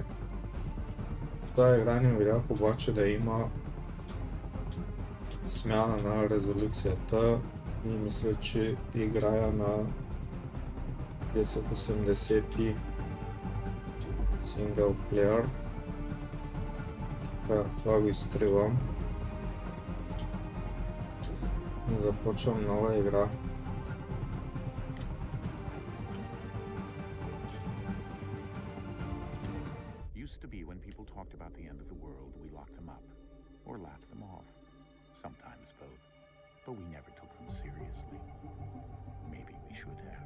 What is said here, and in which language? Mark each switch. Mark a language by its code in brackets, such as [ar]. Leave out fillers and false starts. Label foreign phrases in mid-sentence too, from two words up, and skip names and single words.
[bg] В тази игра не видях обаче да има смяна на резолюцията и мисля, че играя на 1080p [en] single player. [bg] Това го изтривам. Започвам нова игра. [en] Used to be when people talked about the end of the world, we locked them up or laughed them off. Sometimes both. But we never took them seriously. Maybe we should have.